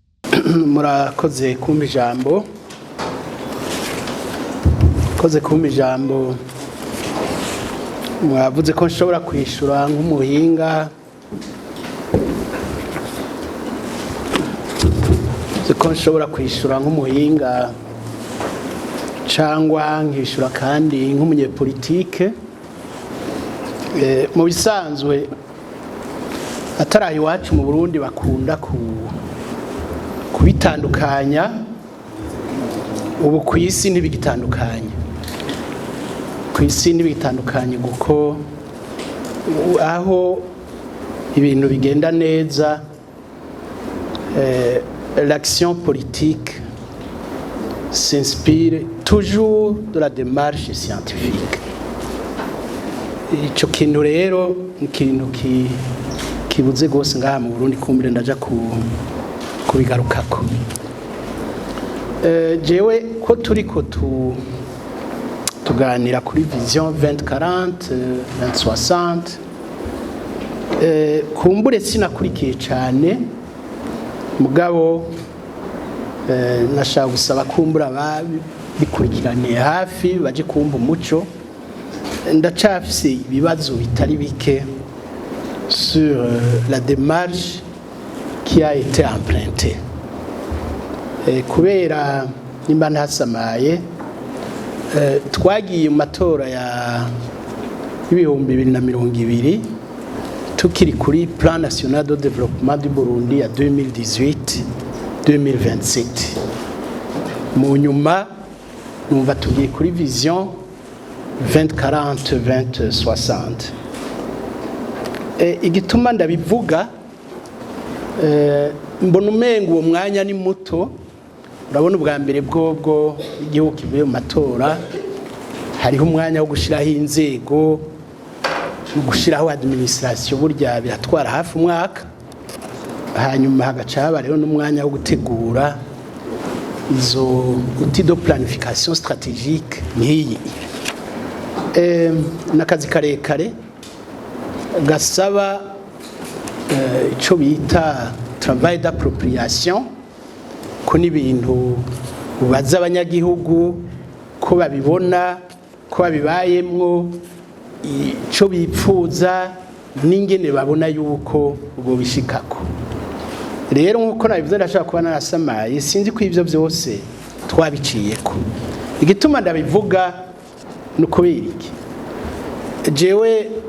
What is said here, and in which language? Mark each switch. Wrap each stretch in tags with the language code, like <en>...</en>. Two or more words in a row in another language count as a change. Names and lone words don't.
<rn>murakoze kumpa ijambo mwavuze ko nshobora kwishura nk'umuhinga cyangwa nkishura kandi nk'umunyepolitike mu bisanzwe atari iwacu mu Burundi bakunda kubitandukanya ubu ku isi ntibigitandukanye kuko aho ibintu bigenda neza</rn> <fr>l'action politique s'inspire toujours de la démarche scientifique.</fr> <rn>Ico kintu rero ikintu kibuze gose ngaha mu Burundi kumbire ndaja kubigarukako. Jewe ko turiko tuganira kuri vision 2040 2060 kumbure sinakurikiye cyane mugabo nashaka gusaba kumbura bikurikiraniye hafi baje kumva umuco ndacafise ibibazo bitari bike</rn> <fr>sur la démarche qui a été empruntée</fr> <rn>kubera nimba ntasamaye twagiye mu matora ya 2020 tukiri kuri</rn> <fr>plan national de développement du Burundi</fr> <rn>ya 2018-2027 mu nyuma numva tugiye kuri vision 2040-2060 igituma ndabivuga mbona umengo uwo mwanya ni muto urabona ubwa mbere bwo igihugu kivuye mu matora hariho umwanya wo gushiraho inzego no gushiraho administration burya biratwara hafi umwaka hanyuma hagaca haba rero n'umwanya wo gutegura izo</rn> <fr>outils de planification stratégique</fr> <rn>nk'iyi n'akazi karekare gasaba ico bita</rn> <fr>travail d'appropriation</fr> <rn>ko n'ibintu ubaza abanyagihugu ko babibona ko babibayemwo ico bipfuza n'ingene babona yuko ubwo bishikako rero nkuko nabivuze ndashaka kuba narasamaye sinzi ko ivyo byose twabiciyeko igituma ndabivuga nuko biriki jewe</rn>